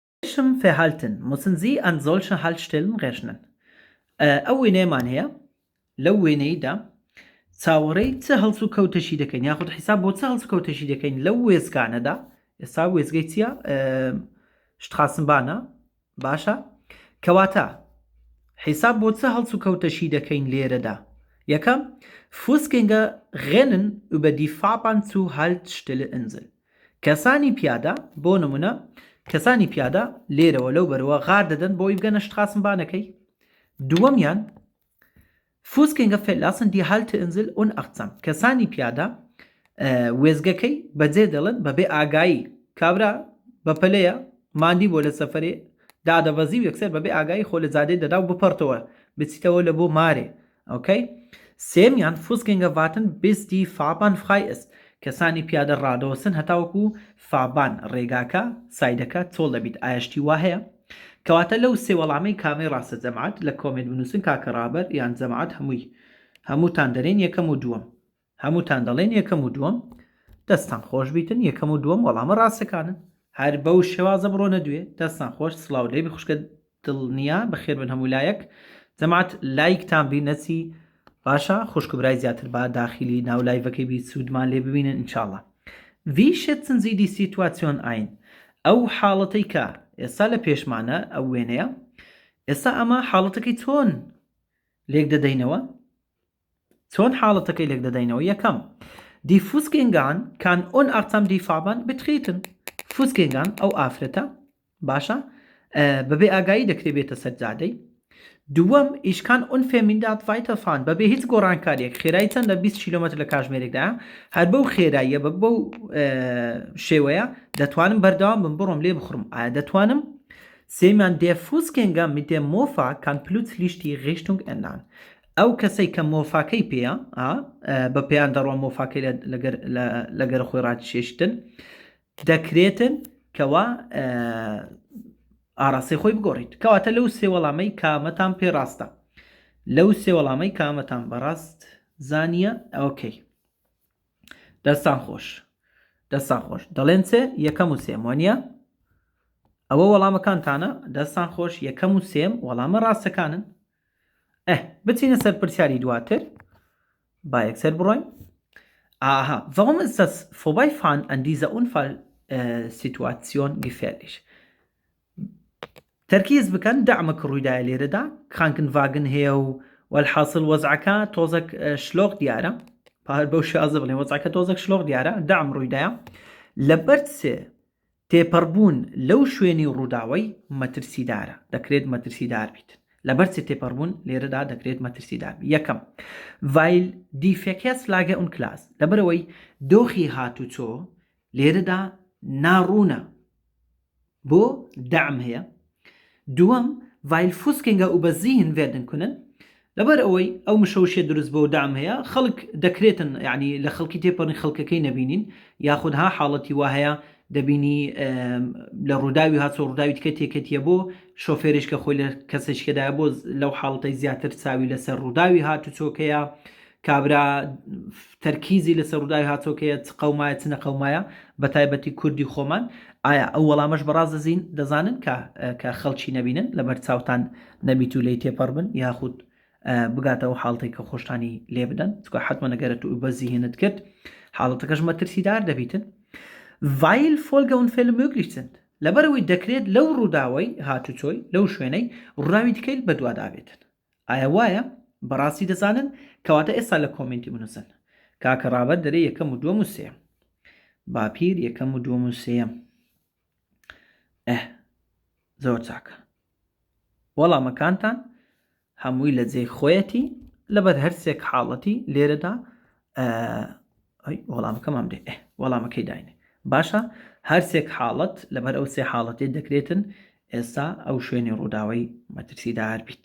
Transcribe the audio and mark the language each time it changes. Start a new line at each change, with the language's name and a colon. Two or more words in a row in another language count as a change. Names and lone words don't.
German: welchem Verhalten müssen Sie an solchen Haltestellen rechnen?
Central Kurdish: ئەو وێنەیەمان هەیە لەو وێنەیەدا چاوەڕێی چه هەڵس و کەوتەشی دەکەین یاخود حیساب بۆ چه هەڵس و کەوتەشی دەکەین لەو وێزگانەدا. ئێستا وێزگەی چییە؟ شتخاسمبانە باشە کەواتە حیساب بۆ چه هەڵس و کەوتەشی دەکەین لێرەدا.
German: یەکەم Fußgänger rennen über die Fahrbahn zu Haltestelle Insel.
Central Kurdish: کەسانی پیادە بۆ نمونە کەسانی پیادە لێرەوە لەو بەرەوە غار دەدەن بۆی بگەنە شتخاسمبانەکەی.
German: دووەمیان Fußgänger verlassen die Halteinsel unachtsam.
Central Kurdish: کەسانی پیادە وێزگەکەی بەجێ دەڵن بەبێ ئاگایی کابرا بە پەلەیە ماندی بۆ لە سەفەرێ دادەڤەزی و یەکسەر بەبێ ئاگایی خۆ لە زادەی دەدا و بپەڕتەوە بچیتەوە لە بۆ مارێ.
German: ئۆکەی سێمیان Fußgänger warten bis die Fahrbahn frei ist.
Central Kurdish: کەسانی پیادە ڕادەوەسن هەتاوەکو فابان ڕێگاکە سایدەکە چۆڵ دەبیت. ئایشتی وا هەیە کەواتە لەو سێ وەڵامەی کامەی ڕاستە جەماعەت لە کۆمنت بنووسن کاکە ڕابەر یان جەماعەت هەمووتان دەرێن یەکەم و دووەم هەمووتان دەڵێن یەکەم و دووەم دەستان خۆش بیتن یەکەم و دووەم وەڵامە ڕاستەکانن هەر بەو شێوازە بڕۆنە دوێ دەستان خۆش سڵاو لێبی خوشکە دڵنیا بەخێر بن هەموو لایەک جەماعەت لایکتان بی نەچی باشە خوشک برای زیاتر با داخلی ناو لایڤەکەی بی سوودمان لێ ببینن ئینشاءڵڵا.
German: Wie schätzen Sie die Situation ein؟
Central Kurdish: ئەو حاڵەتەی کە ئێستا لە پێشمانە ئەو وێنەیە ئێستا ئەمە حاڵەتەکەی چۆن لێک دەدەینەوە چۆن حاڵەتەکەی لێک دەدەینەوە.
German: یەکەم Die Fußgänger kann unachtsam die Fahrbahn betreten.
Central Kurdish: Fußgänger ئەو ئافرەتە باشە بەبێ ئاگایی دەکرێت بێتە سەرجادەی. دووەم
German: Ich kann unvermindert weiterfahren
Central Kurdish: بەبێ هیچ گۆڕانکاریەک خێرایی چەندە 20 کیلۆمەتر لە کاتژمێرێکدا هەر بەو خێراییە بەو شێوەیە دەتوانم بەردەوام بم بڕۆم لێ بخڕم. ئایا دەتوانم؟
German: سێمان Der Fußgänger mit dem Mofa kann plötzlich die Richtung ändern.
Central Kurdish: ئەو کەسەی کە مۆفاکەی پێیە بە پێیان دەڕۆ مۆفاکەی لەگەر خۆی ڕاتشێشتن دەکرێتن کەوا ئاراسی خۆی بگۆڕیت. کەواتە لەو سێ وەڵامەی کامەتان پێ ڕاستە لەو سێ وەڵامەی کامەتان بەڕاست زانیە. ئۆکەی دەستان خۆش دەڵێن چێ یەکەم و سێم وانە ئەوە وەڵامەکانتانە دەستان خۆش یەکەم و سێم وەڵامە ڕاستەکانن. بچینە سەر پرسیاری دواتر با یەکسەر بڕۆین.
German: Warum ist das Vorbeifahren an dieser Unfallsituation gefährlich؟
Central Kurdish: تەرکیز بکەن دەعمەک ڕوویدایە لێرەدا کڕانکنڤاگن هەیە و وەلحاصل وەزعەکە تۆزێک شلۆغ دیارە پار بەو شازە بڵێن وەزعەکە تۆزێک شلۆغ دیارە دەعم ڕوویدایە لەبەر چێ تێپەڕبوون لەو شوێنی ڕووداوەی مەترسیدارە دەکرێت مەترسیدار بیت لەبەر چێ تێپەڕبوون لێرەدا دەکرێت مەترسیدار بیت. یەکەم
German: weil die Verkehrslage unklar ist
Central Kurdish: لەبەرەوەی دۆخی هاتوچۆ لێرەدا ناڕوونە بۆ دەعم هەیە. دووەم
German: weil Fußgänger übersehen werden können
Central Kurdish: لەبەر ئەوەی ئەو مشەوشێ دروست بۆ دام هەیە خەڵک دەکرێتن یعنی لە خەڵکی تێپەڕین خەڵکەکەی نەبینین یاخودها حاڵەتی وا هەیە دەبینی لە ڕووداوی هاتۆ ڕووداوی تکە تێکەتیە بۆ شۆفێرش کە خۆی لە کەسێکدایە بۆ لەو حاڵەتەی زیاتر چاوی لەسەر ڕووداوی هاتوچۆکەیە کابرا تەرکیزی لەسەر ڕووداوی هاتۆکەیە چ قەومایە چ نەقەومایە بە تایبەتی کوردی خۆمان. ئایا ئەو وەڵامەش بەڕاست دەزانن کە خەڵکی نەبینن لەبەر چاوتان نەبیت و لی تێپەڕ بن یاخود بگاتەوە حاڵەتێک کە خۆشتانی لێ بدەن چکە حتممە نەگەرێت و بەزیهێنت کرد حاڵەتەکەش مەترسیدار دەبیتن.
German: weil Folgeunfälle möglich sind
Central Kurdish: لەبەرەوەی دەکرێت لەو ڕووداوەی هاتوچۆی لەو شوێنەی ڕووداوی تکەی بەدوادابێتن. ئایا وایە بەڕاستی دەزانن؟ کەواتە ئێستا لە کۆمنتی بنووسن کاکە ڕابەر دەرێ یەکەم و دووەم و سێم باپیر یەکەم و دووەم و سێم. زۆر چاکە وەڵامەکانتان هەمووی لە جێی خۆیەتی لەبەر هەرسێک حاڵەتی لێرەدا وەڵامەکەمان بدێ وەڵامەکەی داینێ باشە هەرسێک حاڵەت لەبەر ئەو سێ حاڵەتی دەکرێتن ئێستا ئەو شوێنی ڕووداوەی مەترسیدار بیت.